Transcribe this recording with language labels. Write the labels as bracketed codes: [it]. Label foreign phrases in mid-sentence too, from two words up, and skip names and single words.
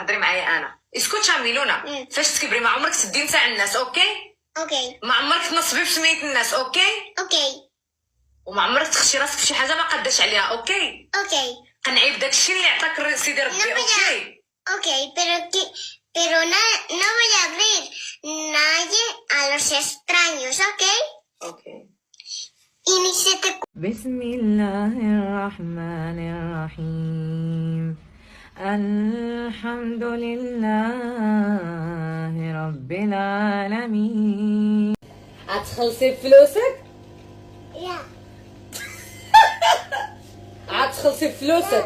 [ar] تهضري معايا انا. اسكتي ميلونا. فاش تكبري ما عمرك تدي نتاع الناس، اوكي؟ اوكي. ما عمرك تنصبي بسمية الناس، اوكي؟ اوكي. وما عمرك تخشي راسك في شي حاجه ما قداش عليها، اوكي؟ اوكي. قنعي بداك الشيء اللي عطاك سيدي ربي، اوكي؟ اوكي, [es] pero no voy a abrir nadie a los extraños, ¿ok? [ar] اوكي. [es] Y ni se te... [ar] بسم الله الرحمن الرحيم. الحمد لله رب العالمين. هتخلصي بفلوسك؟ [es] Ya. [ar] هتخلصي بفلوسك؟